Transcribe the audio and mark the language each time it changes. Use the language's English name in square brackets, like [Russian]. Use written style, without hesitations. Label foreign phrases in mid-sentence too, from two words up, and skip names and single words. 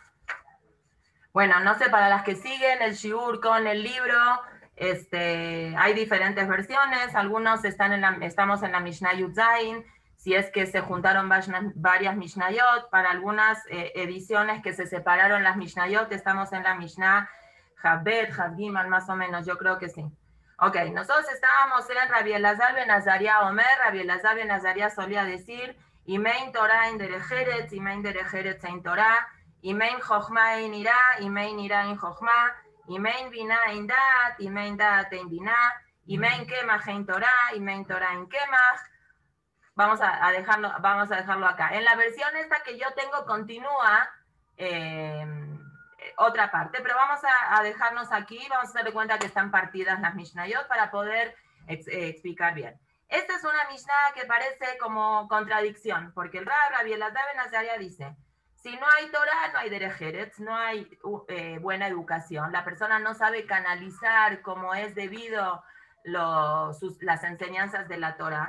[Spanish] Bueno, no sé, para las que siguen el Shiur con el libro, hay diferentes versiones. Algunos estamos en la Mishnah Yud Zayin, si es que se juntaron varias Mishnayot. Para algunas ediciones que se separaron las Mishnayot, estamos en la Mishnah Javbet, Javgimal, más o menos, yo creo que sí. Ok, nosotros estábamos en Rabbi Elazar ben Azaria Omer. Rabbi Elazar ben Azaria solía decir, [Hebrew] אם אין תורה אין דרך ארץ, אם אין דרך ארץ אין תורה, אם אין חכמה אין יראה, אם אין יראה אין חכמה, אם אין בינה אין דעת, אם אין דעת אין בינה, אם אין קמח אין תורה, אם אין תורה אין קמח. [Spanish] Vamos a dejarlo acá. En la versión esta que yo tengo continúa otra parte, pero vamos a dejarnos aquí, vamos a darle cuenta que están partidas las Mishnayot para poder explicar bien. Esta es una Mishnah que parece como contradicción, porque el Rabbi Elazar ben Azaria dice, si no hay Torah, no hay Derejeretz, no hay buena educación, la persona no sabe canalizar como es debido las enseñanzas de la Torah.